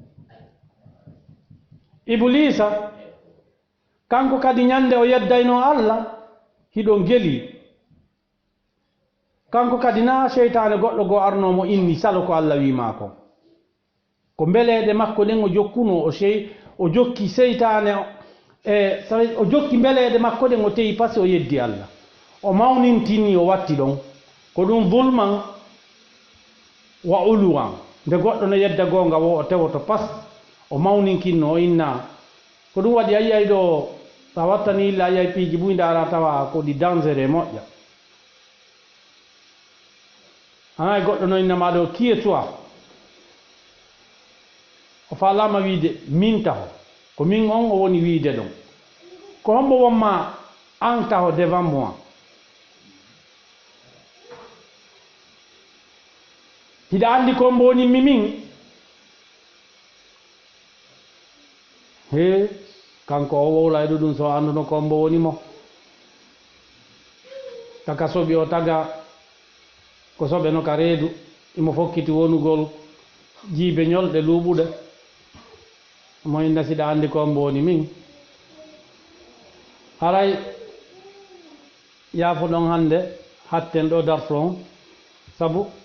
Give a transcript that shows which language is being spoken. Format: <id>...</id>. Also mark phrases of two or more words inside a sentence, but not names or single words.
<ff>iblisa kanko kadi ñande o yeddayno allah hiɗo geli kanko kadi na cheytane goɗɗo goo arnomo inni salo ko allah wima ko mbeleɗe makko ɗen o jokkuno o jokki seytane o jokki mbeleɗe makko ɗen o tewi</ff> <fr>par ce que</fr> <ff>o yeddi allah o mawnintini o watti ɗon ko ɗum</ff> <ar>ظلما وعلوا</ar> <ff>nde goɗɗo no yedda gonga wo o tewoto pas o mawninkinno o inna ko ɗum waɗi a yiyay ɗo sa wattani illa a yiyay piiji ɓuyde ara tawa ko ɗi danger moƴƴa anayi goɗɗo no innama ɗo kiye toi o falama wiide min taho ko min on o woni wiide ɗon ko hombo wonma an taho</ff> <fr>devant moi</fr> <ff>hiɗa andi ko mbo woni min he kanko o wowlayɗo ɗum so anduno ko mbo woni mo taka soɓi o taga ko soɓe no ka reedu imo fokkiti wonugol jiibe ñolɗe luuɓuɗe mo inna siɗa andi ko mbo woni min haray yaafo ɗon hannde hatten ɗo darto on sabu</ff>